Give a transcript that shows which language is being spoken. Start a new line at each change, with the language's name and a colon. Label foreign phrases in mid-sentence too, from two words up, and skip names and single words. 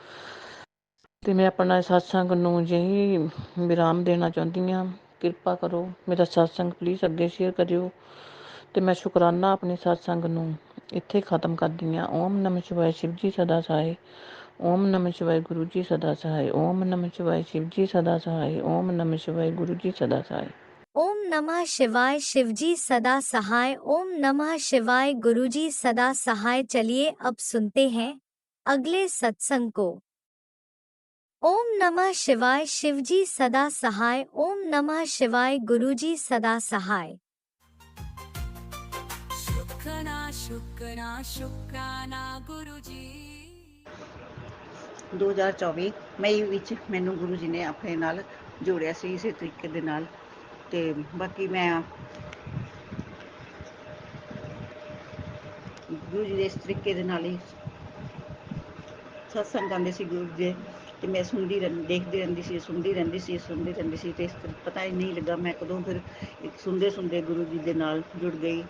Punjabi: ਅਤੇ ਮੈਂ ਆਪਣਾ ਸਤਸੰਗ ਨੂੰ ਜਿਹੀ ਵਿਰਾਮ ਦੇਣਾ ਚਾਹੁੰਦੀ ਹਾਂ। ਕਿਰਪਾ ਕਰੋ ਮੇਰਾ ਸਤਸੰਗ ਪਲੀਜ਼ ਅੱਗੇ ਸ਼ੇਅਰ ਕਰਿਓ। ਅਤੇ ਮੈਂ ਸ਼ੁਕਰਾਨਾ ਆਪਣੇ ਸਤਸੰਗ ਨੂੰ ਇੱਥੇ ਖ਼ਤਮ ਕਰਦੀ ਹਾਂ।
Hindi: ओम नमः शिवाय। शिवजी सदा सहाय। ओम नमः शिवाय। गुरु जी सदा सहाय। ओम नमः शिवाय। शिवजी सदा सहाय। ओम नमः शिवाय। गुरु जी सदा सहाय। ओम नमः शिवाय। शिवजी सदा सहाय। ओम नमः शिवाय। गुरुजी सदा सहाय। चलिए अब सुनते हैं अगले सत्संग को। ओम नमः शिवाय। शिवजी सदा सहाय। ओम नमः शिवाय। गुरुजी सदा सहाय। शुक्राना गुरुजी।
Punjabi: 2024 ਮਈ ਵਿੱਚ ਮੈਨੂੰ ਗੁਰੂ ਜੀ ਨੇ ਆਪਣੇ ਨਾਲ ਜੋੜਿਆ ਸੀ ਇਸੇ ਤਰੀਕੇ ਦੇ ਨਾਲ। ਤੇ ਬਾਕੀ ਮੈਂ ਗੁਰੂ ਜੀ ਦੇ ਇਸ ਤਰੀਕੇ ਦੇ ਨਾਲ ਹੀ ਸਤਸੰਗ ਆਉਂਦੇ ਸੀ ਗੁਰੂ ਜੀ, ਤੇ ਮੈਂ ਸੁਣਦੀ ਦੇਖਦੀ ਰਹਿੰਦੀ ਸੀ, ਸੁਣਦੀ ਰਹਿੰਦੀ ਸੀ ਤੇ ਪਤਾ ਹੀ ਨਹੀਂ ਲੱਗਾ ਮੈਂ ਕਦੋਂ ਫਿਰ ਸੁਣਦੇ ਗੁਰੂ ਜੀ ਦੇ ਨਾਲ ਜੁੜ ਗਈ।